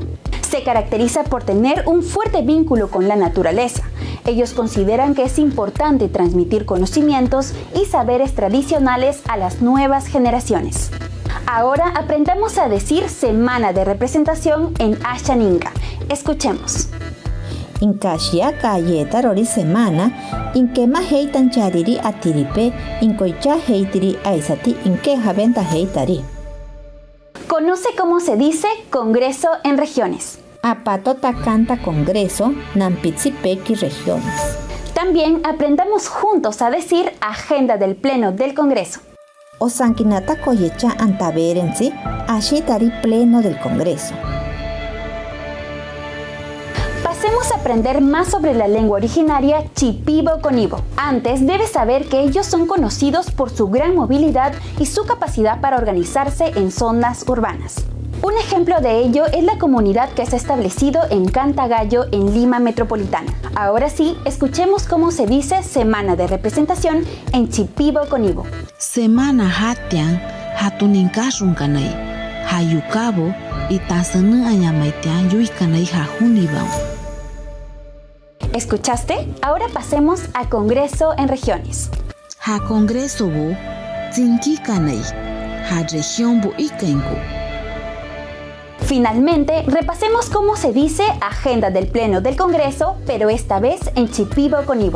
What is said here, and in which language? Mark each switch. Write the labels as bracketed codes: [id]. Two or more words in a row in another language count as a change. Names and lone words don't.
[es] Se caracteriza por tener un fuerte vínculo con la naturaleza. Ellos consideran que es importante transmitir conocimientos y saberes tradicionales a las nuevas generaciones. Ahora aprendamos a decir semana de representación en achaninca. Escuchemos. [cni] Inkashia kayeta rori semana, inkema heitan chariri atiripe, inkoicha heitiri aisati inkeja venta heitari. [es] Conoce cómo se dice Congreso en regiones. [cni] Apato takanta Congreso, nampitsipeki regiones. [es] También aprendamos juntos a decir Agenda del Pleno del Congreso. [cni] Osankinata koyecha antaberensi, ashitari [es] Pleno del Congreso. Pasemos a aprender más sobre la lengua originaria chipiboconibo. Antes, debes saber que ellos son conocidos por su gran movilidad y su capacidad para organizarse en zonas urbanas. Un ejemplo de ello es la comunidad que se ha establecido en Cantagallo, en Lima Metropolitana. Ahora sí, escuchemos cómo se dice semana de representación en chipiboconibo. [shp] Semana hatian hatuninkashunkanay, hayukabo y tasanu ayamaitian yuikanay hajunibao. [es] ¿Escuchaste? Ahora pasemos a Congreso en regiones. [shp] Ha Congreso bu zinkikanay, ha región bu ikenku. [es] Finalmente, repasemos cómo se dice agenda del Pleno del Congreso, pero esta vez en Shipibo con Ivo.